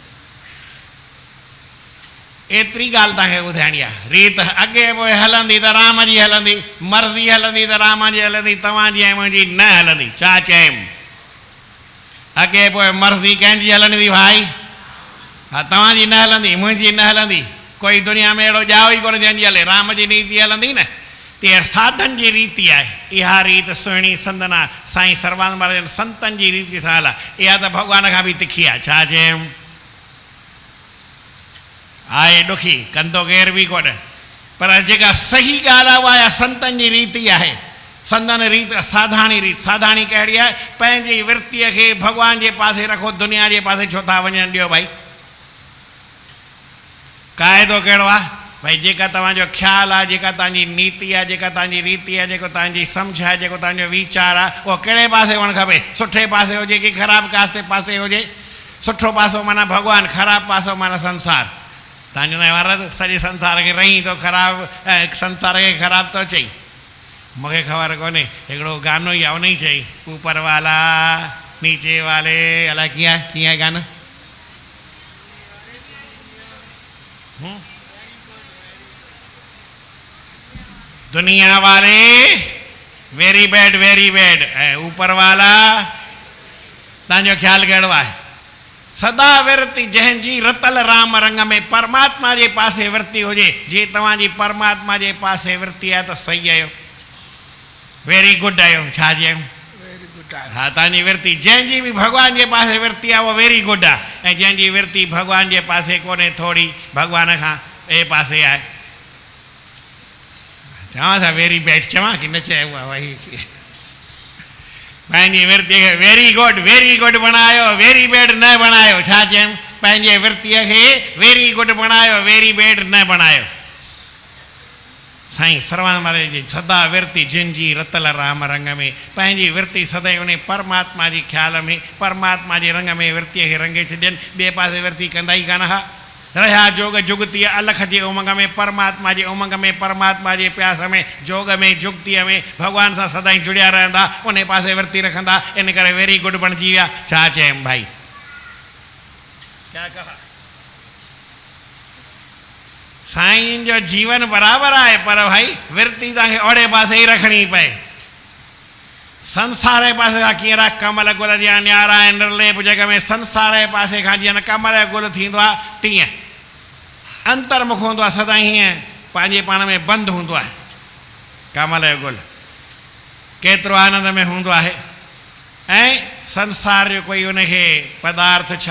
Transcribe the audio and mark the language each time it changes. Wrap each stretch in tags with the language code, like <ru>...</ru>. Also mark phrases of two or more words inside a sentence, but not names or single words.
<sd>एतिरी ॻाल्हि तव्हांखे ॿुधाइणी आहे रीत अॻे पोइ हलंदी त राम जी हलंदी मर्ज़ी हलंदी त राम जी हलंदी तव्हांजी ऐं मुंहिंजी न हलंदी छा चयमि अॻे पोइ मर्ज़ी कंहिंजी हलंदी भाई हा तव्हांजी न हलंदी मुंहिंजी न हलंदी कोई दुनिया में अहिड़ो ॼाओ ई कोन जंहिंजी हले राम जी नीति हलंदी न तीअं साधन जी रीति आहे इहा रीत सुहिणी संदन आहे साईं सर्वानंद महाराज संतनि जी रीति सां हल आहे इहा त भॻवान खां बि तिखी आहे छा चयमि आहे ॾुखी कंदो केर बि कोन पर जेका सही ॻाल्हि आहे उहा संतनि जी रीति आहे संदन रीत साधाणी रीत साधाणी कहिड़ी आहे पंहिंजी वृत्तीअ खे भॻवान जे पासे रखो दुनिया जे पासे छो था वञणु ॾियो भाई क़ाइदो कहिड़ो आहे भाई जेका तव्हांजो ख़्यालु आहे जेका तव्हांजी नीति आहे जेका तव्हांजी रीति आहे जेको तव्हांजी सम्झ आहे जेको तव्हांजो वीचार आहे उहो कहिड़े पासे हुअणु खपे सुठे पासे हुजे की ख़राबु पासे हुजे सुठो पासो माना भॻवानु ख़राबु पासो माना संसार तव्हांजो महाराज सॼे संसार खे रही थो ख़राबु संसार खे ख़राबु थो चई मूंखे ख़बर कोन्हे हिकिड़ो गानो ई आहे उन ई चई</sd> <hi>ऊपर वाला नीचे वाले</hi> <sd>अलाए कीअं आहे गानो</sd> <hi>दुनिया वाले</hi> <en>very bad</en> <sd>ऐं</sd> <hi>ऊपर वाला</hi> <sd>तव्हांजो ख़्यालु कहिड़ो आहे सदा विरती जंहिंजी रतल राम रंग में परमात्मा जे पासे विरती हुजे जे तव्हांजी परमात्मा जे पासे विरती आहे त सही आहियो</sd> <en>very good</en> <sd>आहियो छा चयऊं हा तव्हांजी विरती जंहिंजी बि भॻवान जे पासे विरती आहे उहा</sd> <en>very good</en> <sd>आहे ऐं जंहिंजी विरती भॻवान जे पासे कोन्हे थोरी भॻवान खां ॿिए पासे आहे चवां था</sd> <en>very bad</en> <sd>चवां की न चयो आहे भई पंहिंजी विरतीअ खे</sd> <en>very good</en> <sd>बणायो</sd> <en>very bad</en> <sd>न बणायो छा चयमि पंहिंजे विरतीअ खे</sd> <en>very good</en> <sd>बणायो</sd> <en>very bad</en> <sd>न बणायो साईं सर्वानंद महाराज जी सदा विरती जिन जी रतल राम रंग में पंहिंजी विरती सदैव उन परमात्मा जी ख्याल में परमात्मा जे रंग में विरतीअ खे रंगे छॾियनि ॿिए पासे विरती कंदा ई कान हा रहिया जोग जुगतीअ अलख जे उमंग में परमात्मा जे उमंग में परमात्मा जे प्यास में जोग में जुगतीअ में भॻवान सां सदाई जुड़िया रहंदा उन पासे विरती रखंदा इन करे</sd> <en>very good</en> <sd>बणिजी विया छा चयमि भाई</sd> <hi>क्या कहा</hi> <sd>साईं जो जीवन</sd> <hi>बराबर है</hi> <sd>पर भाई विरती तव्हांखे ओड़े पासे ही रखनी पए संसार जे पासे खां कीअं रख कमल गुल जा न्यारा ऐं निर्लेप जग में संसार जे पासे खां जीअं कमल जो गुल थींदो आहे तीअं अंतर्मुख हूंदो आहे सदाई हीअं पंहिंजे पाण में बंदि हूंदो आहे कमल जो गुल केतिरो आनंद में हूंदो आहे ऐं संसार जो कोई उनखे पदार्थ छा</sd>